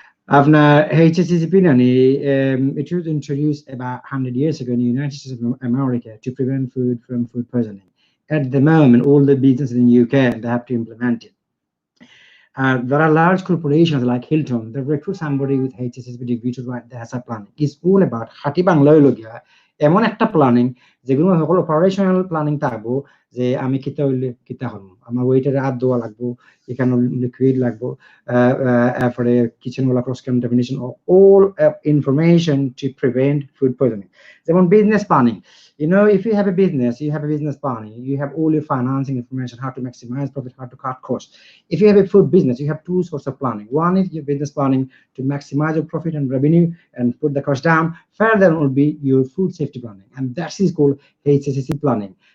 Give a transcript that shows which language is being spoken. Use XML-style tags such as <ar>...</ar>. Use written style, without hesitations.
<en>After HSCCP, it was introduced about 100 years ago in the United States of America to prevent food from food poisoning. At the moment, all the businesses in the UK, they have to implement it. There are large corporations like Hilton. They recruit somebody with HSCCP degree to write the HACCP planning. It's all about</en> <bn>খাঁটি বাংলায় লগিয়া এমন একটা planning যেগুলো সকল operational planning থাকবো যে আমি কিতা হইলে কিতা হবো আমার ওয়েটারে হাত ধোয়া লাগবো এখানে লিকুইড লাগবো এরপরে কিচেন ওয়ালা cross contamination</bn> <en>all information to prevent food poisoning.</en> <bn>যেমন business planning.</bn> <en>If you have a business, you have a business planning, you have all your financing information, how to maximize profit, how to cut costs. If you have a food business, you have two sorts of planning. One is your business planning to maximize your profit and revenue and put the cost down. Further will be your food safety planning, and that is called HSCC planning.</en>